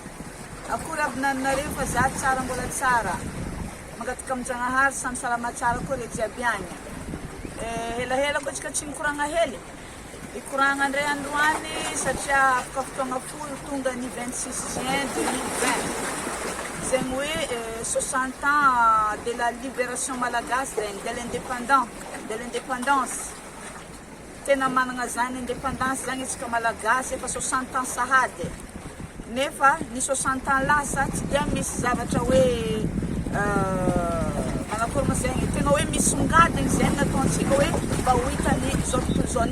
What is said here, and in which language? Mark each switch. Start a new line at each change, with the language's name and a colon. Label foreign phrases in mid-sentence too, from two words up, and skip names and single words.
Malagasy: Akory avy nanareo fa za tsara mbola tsara. Magataka aminjanahary samy salama tsara koa re jiaby agny. Helahela koa tsika tsy mikoragna hely. Ikoragna andray androany satria afaka fotoagna folo tonga ny 26 juin 2020. Zegny hoe
French: 60 ans de la libération
Malagasy: malagasy zegny,
French: de l'indépendance.
Malagasy: Tena manana zany indépendance zany isika malagasy efa 60 ans sahady. Nefa ny 60 ans lasa tsy dia misy zavatra hoe manakory zegny tena hoe misongadiny zegny nataontsika hoe mba ho hitany zao tontolo zao.